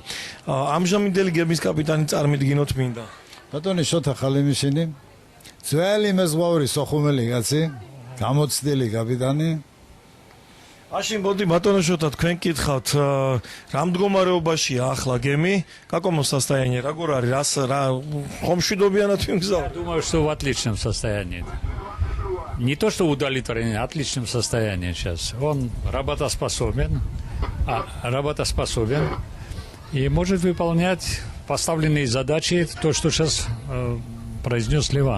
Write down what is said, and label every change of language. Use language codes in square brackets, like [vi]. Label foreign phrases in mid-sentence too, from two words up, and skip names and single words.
[ka] ამჟამინდელი გემის კაპიტანი წარმიდგინოთ მინდა. ბატონი შოთა ხალიმიშინი, ძველი მეზღვაური სოხუმელი კაცი, გამოცდილი კაპიტანი. მაშინ მოდი ბატონო შოთა თქვენ გითხავთ რა მდგომარეობაშია ახლა геми? [ru] Какому состоянии? [ka] Როგორ არის? რა ხომშვიდობიანად ვიმგზავრთ? [ru] Думаю, что в отличном состоянии. Не то, что удовлетворен, в отличном состоянии сейчас. Он работоспособен и может выполнять поставленные задачи, то, что сейчас произнес Ливан.